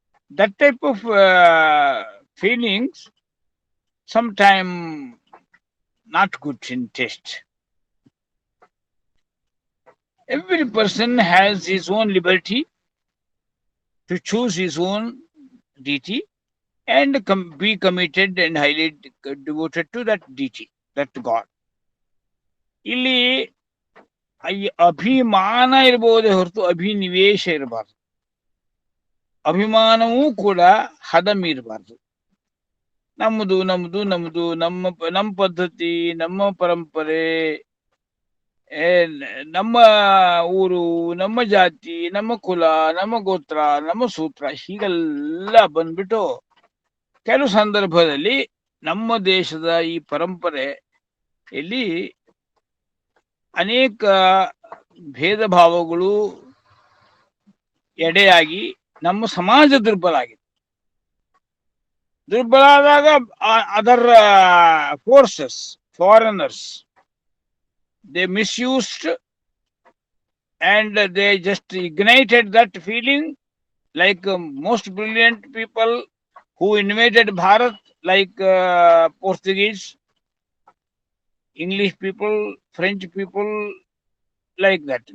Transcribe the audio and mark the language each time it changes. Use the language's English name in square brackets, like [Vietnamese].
[English] That type of feelings sometimes not good in taste. Every person has his own liberty to choose his own deity and be committed and highly devoted to that deity, that God. [Kannada] ಇಲ್ಲಿ ಅಭಿಮಾನ ಇರಬಹುದೇ ಹೊರತು ಅಭಿನಿವೇಶ ಇರಬಾರ್ದು. ಅಭಿಮಾನವೂ ಕೂಡ ಹದ ಮೀರಬಾರ್ದು. ನಮ್ಮದು ನಮ್ಮದು ನಮ್ಮದು, ನಮ್ಮ ಪದ್ಧತಿ, ನಮ್ಮ ಪರಂಪರೆ, ನಮ್ಮ ಊರು, ನಮ್ಮ ಜಾತಿ, ನಮ್ಮ ಕುಲ, ನಮ್ಮ ಗೋತ್ರ, ನಮ್ಮ ಸೂತ್ರ, ಹೀಗೆಲ್ಲ ಬಂದ್ಬಿಟ್ಟು ಕೆಲವು ಸಂದರ್ಭದಲ್ಲಿ ನಮ್ಮ ದೇಶದ ಈ ಪರಂಪರೆಯಲ್ಲಿ ಅನೇಕ ಭೇದ ಭಾವಗಳು ಎಡೆಯಾಗಿ ನಮ್ಮ ಸಮಾಜ ದುರ್ಬಲ ಆಗಿದೆ. ದುರ್ಬಲ ಆದಾಗ [English] Other forces, foreigners, they misused and they just ignited that feeling, like most brilliant people who invaded Bharat, like Portuguese, English people, French people, like that.